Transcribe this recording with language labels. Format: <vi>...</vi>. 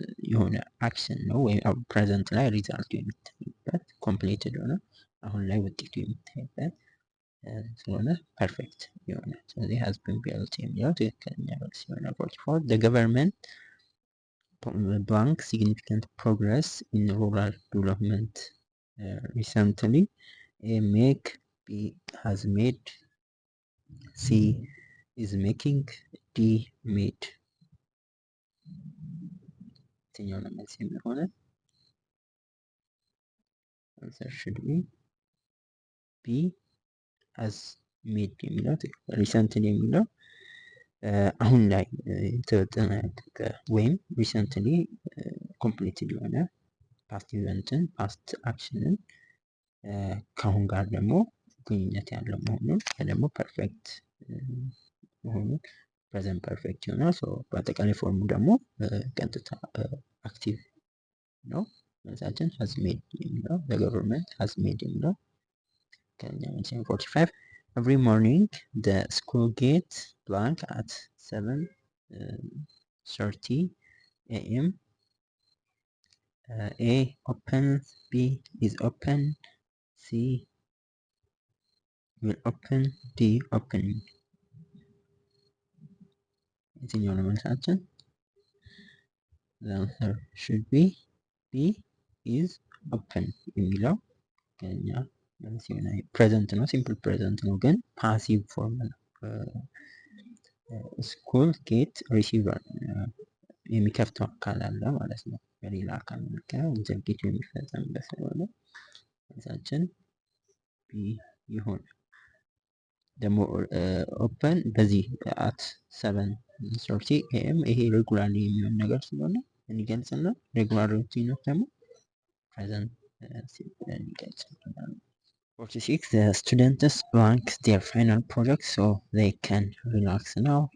<am>የሆነ አክሽን ነው ወይም ፕሬዘንት ላይ ሪዛልቱ የሚታይበት ኮምፕሌትድ ሆነ አሁን ላይ ውጤቱ የሚታይበት ስለሆነ ፐርፌክት የሆነ ስለዚህ</am> <en>has been built</en> <am>የሚለው ትክክለኛ መልስ ይሆናል። 44</am> <en>the government blank significant progress in rural development recently. A make, B has made, C is making, D made.</en> <am>የትኛው ነው መልስ የሚሆነው?</am> <en>answer should be B has made</en> <am>የሚለው ሪሰንትሊ የሚለው አሁን ላይ የተጠናቀቀ ወይም ሪሰንትሊ ኮምፕሊትድ የሆነ ፓስት ኢቨንትን ፓስት አክሽንን ከአሁን ጋር ደግሞ ግንኙነት ያለው መሆኑን ደግሞ ፐርፌክት መሆኑን ፕሬዘንት ፐርፌክት ይሆናል። በአጠቃላይ ፎርሙ ደግሞ ቀጥታ አክቲቭ ነው። መልሳችን</am> <en>has made</en> <am>የሚለው</am> <en>the government has made</en> <am>የሚለው ከኛ መልስ 45</am> <en>every morning the school gate blank at 7:30 a.m. A open, B is open, C will open, D open.</en> <am>የትኛው ነው መልሳችን?</am> <en>the answer should be B is open</en> <am>የሚለው ከኛ መልስ ይሆናል። ፕሬዘንት ነው፣ ሲምፕል ፕሬዘንት ነው፣ ግን ፓሲቭ ፎርም ነው። ስኩል ጌት ሪሲቨር የሚከፍተው አካል አለ ማለት ነው። በሌላ አካል መካከል ድርጊቱ የሚፈጸምበት ስለሆነ መልሳችን ቢ ይሆናል። ደግሞ ኦፐን በዚህ አት 7:30 AM ይሄ ሬጉላርሊ የሚሆን ነገር ስለሆነ እንገልጽና ሬጉላሪቲ ነው ደግሞ ፕሬዘንት ሲምፕል እንገልጽ።</am> <en>46 the students blank their final project so they can relax now.</en>